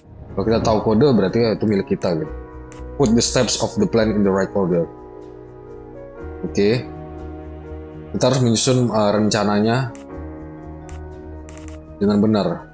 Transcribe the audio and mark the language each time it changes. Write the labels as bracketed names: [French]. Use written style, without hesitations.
[Indonesian] Kalau kita tahu kode berarti itu milik kita gitu. [English] Put the steps of the plan in the right order. [Indonesian] Oke. Kita harus menyusun rencananya dengan benar.